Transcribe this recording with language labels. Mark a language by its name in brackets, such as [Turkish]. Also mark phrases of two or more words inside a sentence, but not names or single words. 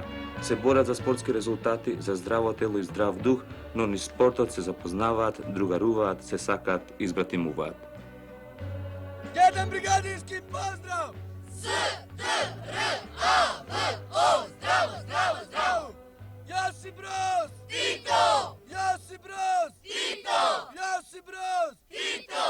[Macedonian] Се борат за спортски резултати, за здраво тело и здрав дух, но низ спортот се запознаваат, другаруваат, се сакаат и избратимуваат. Еден бригадински поздрав! СДРАВО! Здраво, здраво, здраво! Јоси Broz! Tito! Јоси Broz! Tito! Јоси Broz! Tito!